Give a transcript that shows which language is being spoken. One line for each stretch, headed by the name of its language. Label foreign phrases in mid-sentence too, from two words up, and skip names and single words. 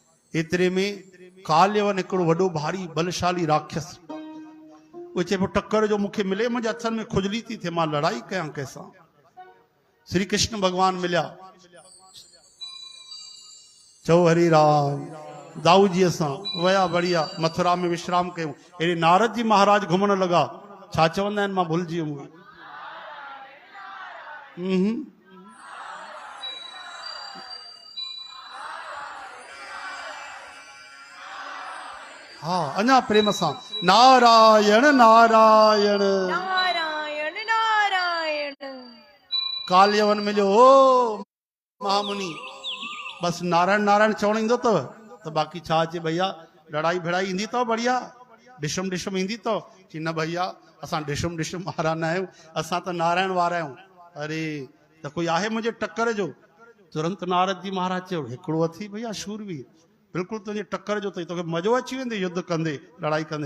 Sindhi: एतरे में काल्यवन हिकिड़ो वॾो भारी बलशाली राक्षस, वो चए पियो टक्कर जो मूंखे मिले, मुंहिंजे हथनि में खुजली थी थिए, मां लड़ाई कयां कंहिंसां। श्री कृष्ण भगवान मिलिया, चओ हरि राम। दाऊ जी सां वया बढ़िया मथुरा में विश्राम कयूं। अहिड़े नारद जी महाराज घुमण लगा, छा चवंदा आहिनि मां भुलिजी वियुमि। हाँ अञा प्रेम सां नारायण नारायण नारायण नारायण। काल्यवन मिलियो, ओ महामुनि बस नारायण नारायण चवण ईंदो अथव त बाक़ी छा अचे भैया, लड़ाई भिड़ाई ईंदी अथव बढ़िया, डिशम डिशम ईंदी अथव? कि न भैया असां डिशम डिशम वारा न आहियूं, असां त नारायण वारा आहियूं। अरे त कोई आहे मुंहिंजे टक्कर जो? तुरंत नारद जी महाराज चयो हिकिड़ो अथई भैया शूरवीर, बिल्कुलु तुंहिंजे टक्कर जो अथई, तोखे मज़ो अची वेंदे युद्ध कंदे लड़ाई कंदे।